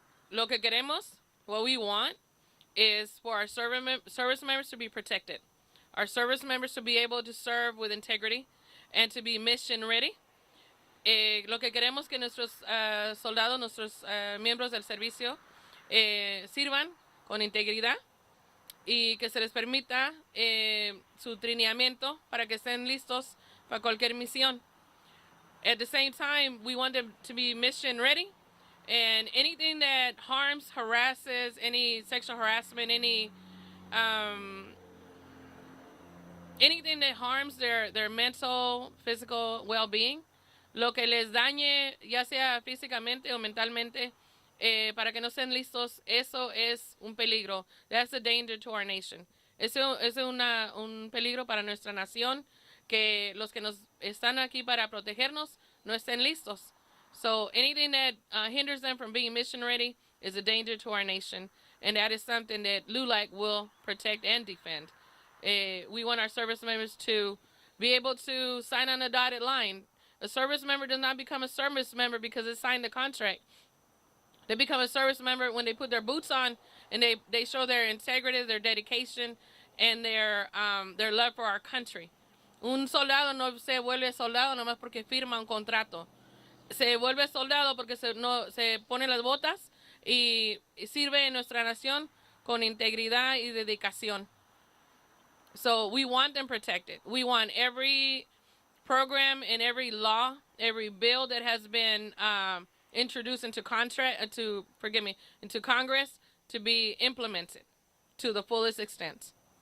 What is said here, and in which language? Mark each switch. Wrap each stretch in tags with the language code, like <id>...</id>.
<es>Lo que queremos,</es> <en>what we want, is for our service members to be protected. Our service members to be able to serve with integrity and to be mission ready.</en> <es>Lo que queremos que nuestros soldados, nuestros miembros del servicio sirvan con integridad y que se les permita su trineamiento para que estén listos para cualquier misión.</es> <en>At the same time, we want them to be mission ready, and anything that harms, harasses, any sexual harassment, anything that harms their mental, physical well-being,</en> <es>lo que les dañe, ya sea físicamente o mentalmente, para que no estén listos, eso es un peligro.</es> <en>That's a danger to our nation.</en> <es>Eso es un peligro para nuestra nación, que los que nos están aquí para protegernos no estén listos.</es> <en>So anything that hinders them from being mission ready is a danger to our nation, and that is something that LULAC will protect and defend. We want our service members to be able to sign on a dotted line. A service member does not become a service member because they signed a contract. They become a service member when they put their boots on and they show their integrity, their dedication, and their love for our country.</en> <es>Un soldado no se vuelve soldado nomás porque firma un contrato. Se vuelve soldado porque se pone las botas y sirve en nuestra nación con integridad y dedicación.</es> <en>So we want them protected. We want every program and every law, every bill that has been introduced into Congress to be implemented to the fullest extent.</en>